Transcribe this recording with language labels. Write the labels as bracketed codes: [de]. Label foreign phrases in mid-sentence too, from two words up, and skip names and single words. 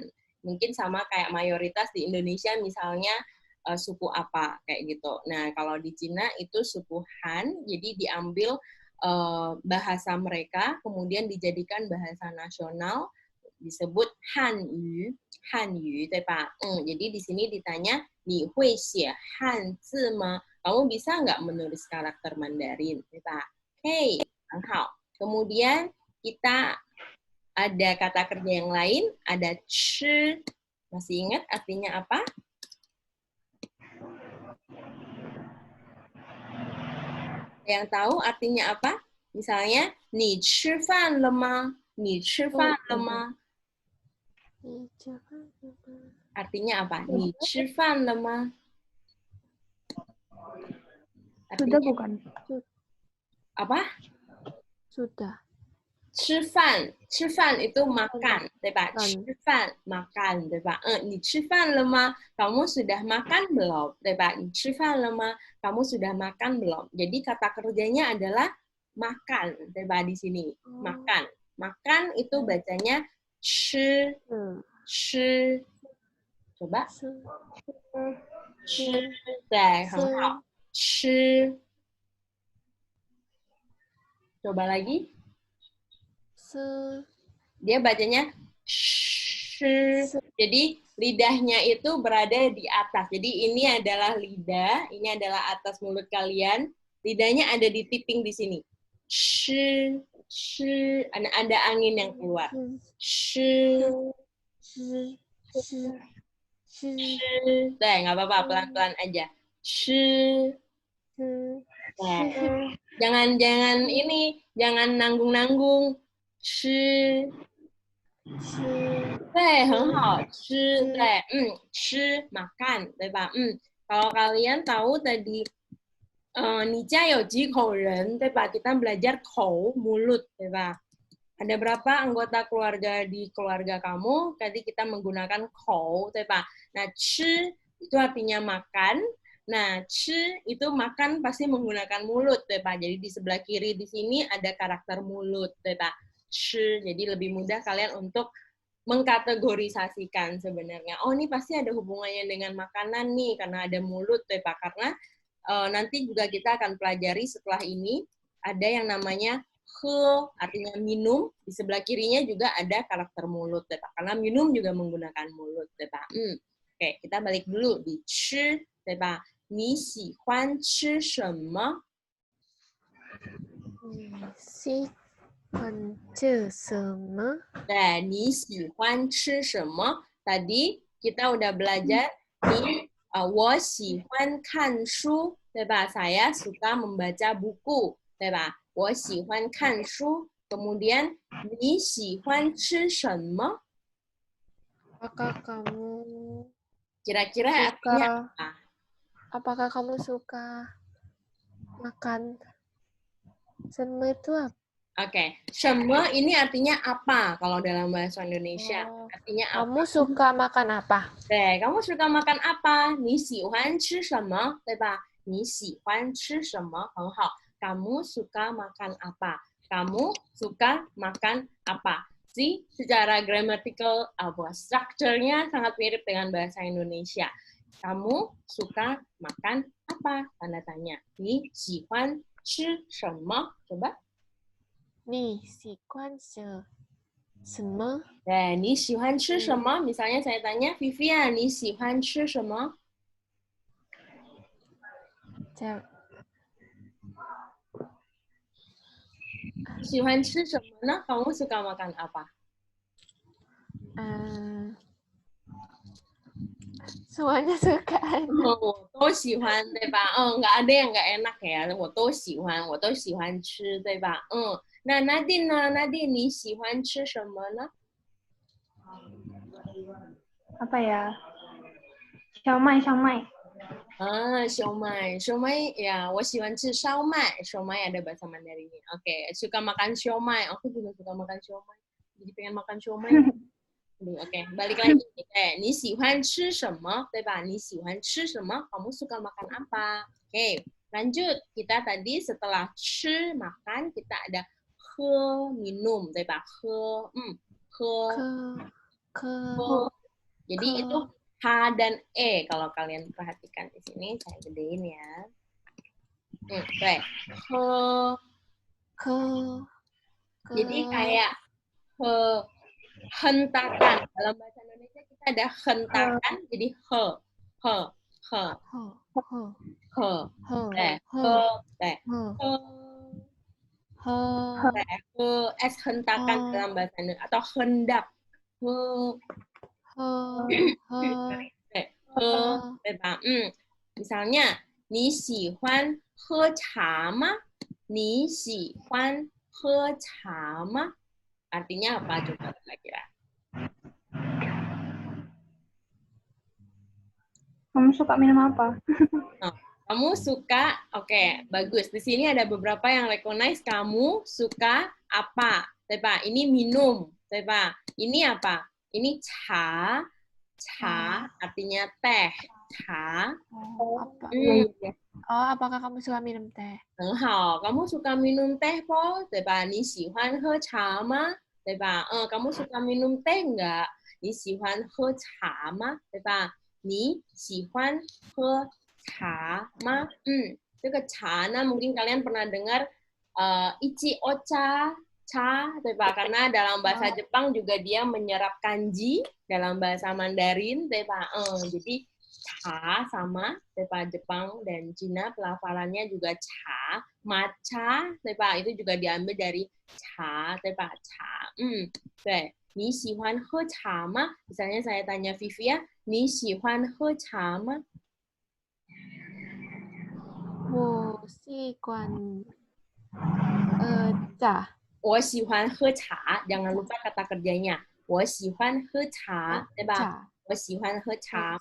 [id] Mungkin sama kayak mayoritas di Indonesia misalnya suku apa kayak gitu. Nah, kalau di Cina itu suku Han, jadi diambil bahasa mereka kemudian dijadikan bahasa nasional, disebut Hanyu, Hanyu, [zh] 对吧? [id] Jadi di sini ditanya, [zh] 你会写汉字吗? [id] Kamu bisa nggak menulis karakter Mandarin? [zh] 对吧? Oke, 很好. [id] Kemudian kita ada kata kerja yang lain, ada chi. Masih ingat artinya apa? Yang tahu artinya apa? Misalnya, [zh] 你吃饭了吗? 你吃饭了吗? [id] Artinya apa? [zh] 你吃饭了吗? [id] Sudah bukan? Apa? Sudah. [zh] 吃饭 [id] itu makan, [zh] 对吧? 吃饭 makan, 对吧? 你吃饭了吗? [id] Kamu sudah makan belum? [zh] 对吧? 你吃饭了吗? [id] Kamu sudah makan belum? Jadi kata kerjanya adalah makan, [zh] 对吧? [id] Di sini makan. Makan itu bacanya 吃, 吃. [zh] Coba. 吃, 对，很好. 吃. [id] Coba lagi. Dia bacanya sh. Jadi lidahnya itu berada di atas. Jadi ini adalah lidah, ini adalah atas mulut kalian. Lidahnya ada di tipping di sini. Sh, sh. Ada angin yang keluar. Sh. Nggak apa-apa, pelan-pelan aja. Sh. Jangan ini, jangan nanggung-nanggung. [zh] 吃 对，很好吃，对，吃 makan， 对吧？ [id] kalau kalian tahu tadi [zh] 你家有几口人， 对吧？ [id] Kita belajar 口 mulut， [zh] 对吧？ [id] Ada berapa anggota keluarga di keluarga kamu? Tadi kita menggunakan 口， [zh] 对吧？ [id] Nah, 吃 itu artinya makan. Nah, 吃 itu makan pasti menggunakan mulut, [zh] 对吧? [id] Jadi di sebelah kiri di sini ada karakter mulut, [zh] 对吧? 吃, [id] jadi lebih mudah kalian untuk mengkategorisasikan sebenarnya. Oh, ini pasti ada hubungannya dengan makanan nih, karena ada mulut, [zh] 对吧? [id] Karena nanti juga kita akan pelajari setelah ini, ada yang namanya he, artinya minum, di sebelah kirinya juga ada karakter mulut, [zh] 对吧? [id] Karena minum juga menggunakan mulut, [zh] 对吧? [id] Oke, kita balik dulu di 吃, [zh] 对吧? 你喜欢吃什么? 对，你喜欢吃什么? [id] Tadi kita udah belajar di [zh] 我喜欢看书, [id] Saya suka membaca buku, [zh] 对吧？我喜欢看书。 Kemudian 你喜欢吃什么？ [id] Apakah kamu Kira-kira artinya suka? apa? Apakah kamu suka makan? Semua itu apa? Oke, 什么 ini artinya apa kalau dalam bahasa Indonesia? Artinya apa? Kamu suka makan apa? 对，kamu suka makan apa? [zh] 你喜欢吃什么？对吧？你喜欢吃什么？很好。 [id] Kamu suka makan apa? Kamu suka makan apa? See, secara grammatical, structure-nya sangat mirip dengan bahasa Indonesia. Kamu suka makan apa? Tanda tanya. [zh] 你喜欢吃什么？ Coba. 你喜欢吃什么？你喜欢吃什么? [id] Misalnya saya tanya, [zh] Vivian, 你喜欢吃什么? 喜欢吃什么呢? [id] Kamu suka makan apa? Semuanya suka. [zh] 我都喜欢，对吧？ [id] nggak ada yang nggak enak ya. [zh] 我都喜欢，我都喜欢吃，对吧？那 Nadine 呢？Nadine 你喜欢吃什么呢？ [id] Apa ya? Siomay, siomay. Siomay. Siomay, ya, [zh] 我喜欢吃烧麦. [id] Siomay ada bahasa Mandarinnya. Oke, suka makan siomay. Aku juga suka makan siomay. Jadi pengen makan siomay. Oke, balik lagi. [zh] 你喜欢吃什么？对吧？你喜欢吃什么？ [id] Kamu suka makan apa? Oke, lanjut. Kita tadi setelah 吃 makan, kita ada 喝 minum, [zh] 对吧？ [id] 喝 Jadi itu H dan E kalau kalian perhatikan di sini, saya gedein ya. Jadi kayak hentakan. Dalam bahasa Indonesia kita ada hentakan, jadi S hentakan dalam bahasa Indonesia atau hendak. Misalnya, [zh] 你喜欢喝茶吗？你喜欢喝茶吗？ [id] Artinya apa coba kira-kira? Kamu suka minum apa? Kamu suka, oke, bagus. Di sini ada beberapa yang recognize kamu suka apa, 对吧? Ini minum, 对吧? Ini apa? Ini cha, artinya teh, cha. Apakah kamu suka minum teh? [zh] 很好, [id] kamu suka minum teh po, [zh] 对吧? 你喜欢喝茶吗？ 对吧? [id] Kamu suka minum teh enggak? [zh] 你喜欢喝茶吗？ 对吧? 你喜欢喝茶吗？这个茶呢, [id] mungkin kalian pernah dengar [ja] ichi ocha, [zh] cha, 对吧? [id] Karena dalam bahasa Jepang juga dia menyerap kanji dalam bahasa Mandarin, [zh] 对吧? [id] Jadi cha sama, [zh] 对吧? [id] Jepang dan Cina pelafalannya juga cha, matcha, [zh] 对吧? [id] Itu juga diambil dari cha, [zh] 对吧? Cha. 对，你喜欢喝茶吗? [id] Misalnya saya tanya Vivia, 你喜欢喝茶吗? [zh] 我喜欢茶。我喜欢喝茶, [id] jangan lupa kata kerjanya. [zh] 我喜欢喝茶, 对吧？我喜欢喝茶.